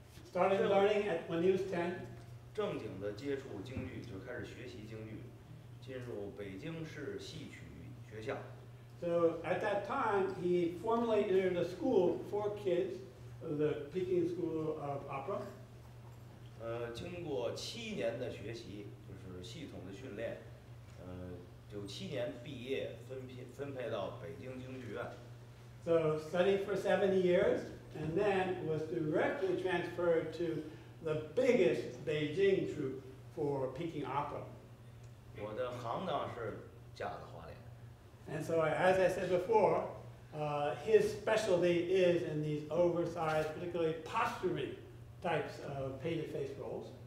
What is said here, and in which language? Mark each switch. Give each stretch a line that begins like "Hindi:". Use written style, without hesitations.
English: Started learning when he was 10.
Chinese: 正经的接触京剧，就开始学习京剧，进入北京市戏曲学校。
English: So at that time, he formally entered a school for kids, the Peking School of Opera.
Chinese: 经过7年的学习，就是系统的训练，97年毕业，分配到北京京剧院。
English: So studied for 7 years, and then was directly transferred to the biggest Beijing troupe for Peking Opera.
Chinese: 我的行当是架子花脸。
English: And so, as I said before, his specialty is in these oversized, particularly posturing types of painted face roles.